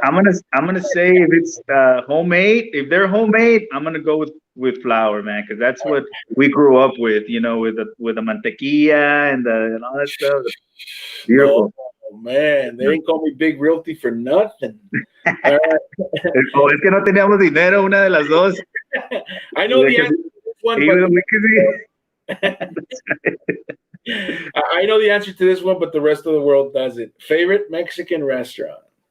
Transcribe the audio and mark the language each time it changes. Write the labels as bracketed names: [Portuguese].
[English] I'm gonna say if it's homemade. If they're homemade, I'm gonna go with flour, man, because that's what we grew up with. With the mantequilla and all that stuff. Beautiful. Oh man, they didn't call me Big Realty for nothing. [Spanish] Es que no teníamos dinero, una de las dos. [English] I know the answer to this one, I know the answer to this one, but the rest of the world doesn't. Favorite Mexican restaurant?